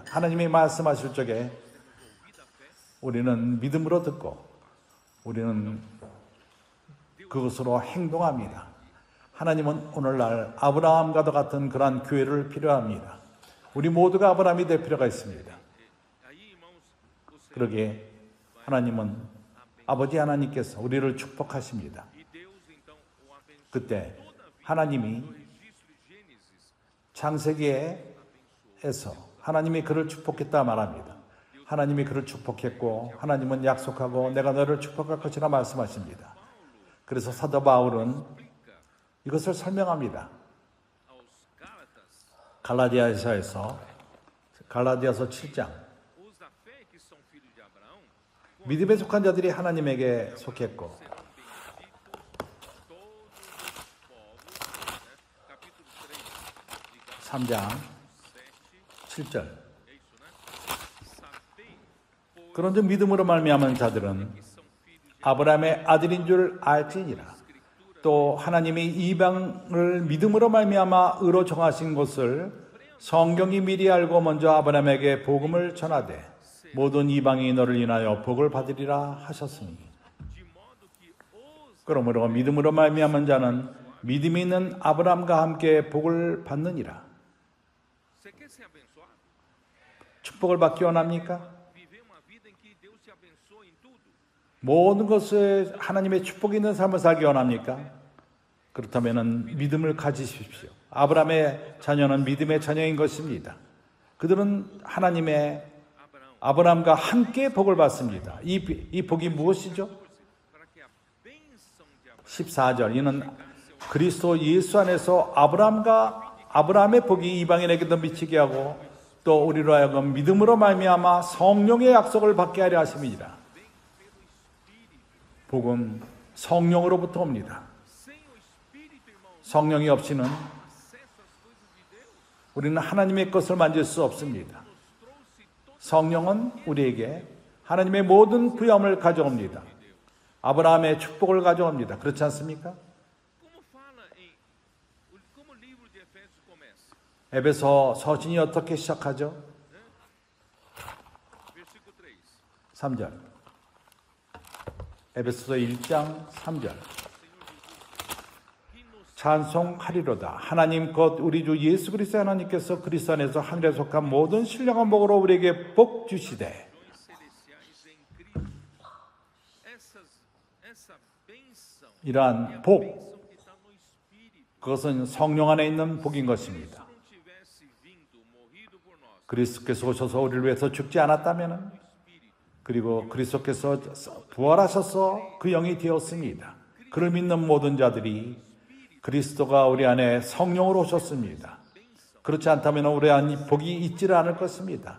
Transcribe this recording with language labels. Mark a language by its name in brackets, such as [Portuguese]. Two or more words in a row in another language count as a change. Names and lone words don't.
[Korean] 하나님이 말씀하실 적에 우리는 믿음으로 듣고 우리는 그것으로 행동합니다. 하나님은 오늘날 아브라함과도 같은 그러한 교회를 필요합니다. 우리 모두가 아브라함이 될 필요가 있습니다. [Portuguese] Aí, irmãos, você [Korean] 그러기에 하나님은 아버지 하나님께서 우리를 축복하십니다. [Portuguese] e Deus então o abençoou. [Korean] 그때 하나님이 [Portuguese] No registro de Gênesis, [Korean] 창세기에서 하나님이 그를 축복했다 말합니다. 하나님이 그를 축복했고 하나님은 약속하고 내가 너를 축복할 것이라 말씀하십니다. 그래서 사도 바울은 이것을 설명합니다. [Portuguese] aos Gálatas, [Korean] 갈라디아서 7장 [Portuguese] os da fé que são filhos de Abraão, [Korean] 믿음에 속한 자들이 하나님에게 속했고 [Portuguese] serão benditos todos os povos, né? Capítulo 3 de Gálatas [Korean] 3장 7, 7절 [Portuguese] é isso, né? Sabei, pois, [Korean] 그런즉 믿음으로 말미암은 자들은 [Portuguese] que são filhos de [Korean] 아브라함의 아들인 줄 알지니라. 또 하나님이 이방을 믿음으로 말미암아 의로 정하신 것을 성경이 미리 알고 먼저 아브라함에게 복음을 전하되 모든 이방이 너를 인하여 복을 받으리라 하셨으니 [Portuguese] de modo que os [Korean] 그러므로 믿음으로 말미암은 자는 믿음이 있는 아브라함과 함께 복을 받느니라. [Portuguese] Você quer ser abençoado? [Korean] 축복을 받기 원합니까? [Portuguese] Viver uma vida em que Deus te abençoe em tudo? [Korean] 모든 것에 하나님의 축복이 있는 삶을 살기 원합니까? 그렇다면 믿음을 가지십시오. 아브라함의 자녀는 믿음의 자녀인 것입니다. 그들은 하나님의 아브라함과 함께 복을 받습니다. 이 복이 무엇이죠? [Portuguese] para que a bênção de Abraão [Korean] 14절. 이는 그리스도 예수 안에서 아브라함의 복이 이방인에게도 미치게 하고 또 우리로 하여금 믿음으로 말미암아 성령의 약속을 받게 하려 하심이니라. 복은 성령으로부터 옵니다. [Portuguese] sem o Espírito, irmão, [Korean] 성령이 없이는 [Portuguese] acesso às coisas de Deus. [Korean] 우리는 하나님의 것을 만질 수 없습니다. 성령은 우리에게 하나님의 모든 부여함을 가져옵니다. 아브라함의 축복을 가져옵니다. 그렇지 않습니까? [Portuguese] Como fala como o livro de Efésios começa? [Korean] 에베소 서신이 어떻게 시작하죠? [Portuguese] Versículo 3. [Korean] 3절. 에베소서 1장 3절. 찬송하리로다. 하나님 곧 우리 주 예수 그리스도 하나님께서 그리스도 안에서 하늘에 속한 모든 신령한 복으로 우리에게 복 주시되. [Portuguese] Celestiais em Cristo. Essa bênção [Korean] 이러한 복, [Portuguese] que está no Espírito. [Korean] 그것은 성령 안에 있는 복인 것입니다. [Portuguese] Não tivesse vindo, morrido por nós, [Korean] 그리스도께서 오셔서 우리를 위해서 죽지 않았다면, 그리고 그리스도께서 부활하셔서 그 영이 되었습니다. 그를 믿는 모든 자들이 그리스도가 우리 안에 성령으로 오셨습니다. 그렇지 않다면 우리 안에 복이 있지를 않을 것입니다.